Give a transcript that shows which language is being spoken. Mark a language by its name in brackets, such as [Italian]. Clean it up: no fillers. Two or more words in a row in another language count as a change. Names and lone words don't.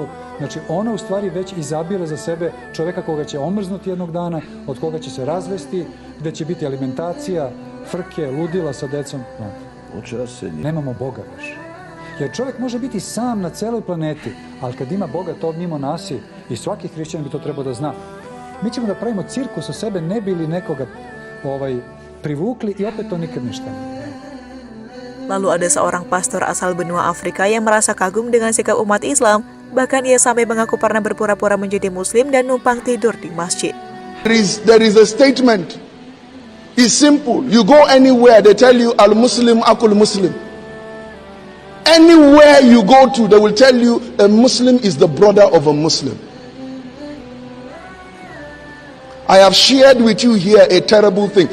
[Serbian] Znači, ona u stvari već izabira za sebe čovjeka koga će omrznuti jednog dana, od koga će se razvesti, gde će biti alimentacija, frke, ludila sa decom. Nemamo Boga više. Jer čovjek može biti sam na celoj planeti, ali kad ima Boga, to mimo nas je, i svaki hrišćan bi to trebao da zna. Mi ćemo da pravimo cirkus o sebe, ne bi li nekoga privukli i opet to nikad ništa. [Indonesian] Lalu ada seorang pastor asal benua Afrika yang merasa kagum dengan sikap umat Islam. Bahkan ia sampai mengaku pernah berpura-pura menjadi muslim dan numpang tidur di masjid. [English] There is a statement. It's simple. You go anywhere, they tell you [Arabic] المسلم أخو المسلم. [English] Anywhere you go to, they will tell you a Muslim is the brother of a Muslim. I have shared with you here a terrible thing.